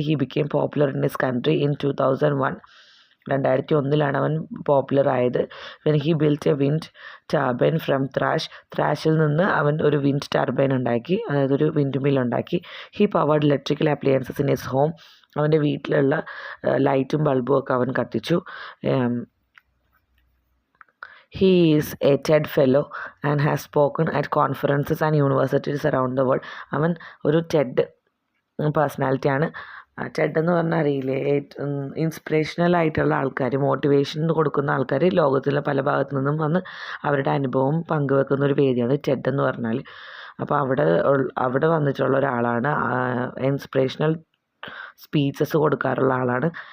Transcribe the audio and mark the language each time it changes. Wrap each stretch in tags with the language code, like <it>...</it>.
<en>He became popular in his country in 2001.</en> <ml>2001 അവൻ popular ആയത്.</ml> <en>when he built a wind turbine from</en> <ml>ത്രാഷിൽ നിന്ന് അവൻ ഒരു വിൻഡ് ടർബൈൻ ഉണ്ടാക്കി, അതായത് ഒരു വിൻഡ് മിൽ ഉണ്ടാക്കി.</ml> <en>He powered electrical appliances in his home.</en> <ml>അവൻ്റെ വീട്ടിലുള്ള ലൈറ്റും ബൾബും ഒക്കെ അവൻ കത്തിച്ചു.</ml> <en>He is a TED fellow and has spoken at conferences and universities around the world.</en> <ml>അവൻ ഒരു TED പേഴ്സണാലിറ്റിയാണ്. ടെഡ് എന്ന് പറഞ്ഞാൽ അറിയില്ലേ, ഇൻസ്പിറേഷണൽ ആയിട്ടുള്ള ആൾക്കാർ, മോട്ടിവേഷൻ കൊടുക്കുന്ന ആൾക്കാർ ലോകത്തിലെ പല ഭാഗത്തു നിന്നും വന്ന് അവരുടെ അനുഭവം പങ്കുവെക്കുന്ന ഒരു വേദിയാണ് ടെഡ് എന്ന് പറഞ്ഞാൽ. അപ്പോൾ അവിടെ വന്നിട്ടുള്ള ഒരാളാണ്. ഇൻസ്പിറേഷണൽ സ്പീച്ചസ് കൊടുക്കാറുള്ള ആളാണ്.</ml>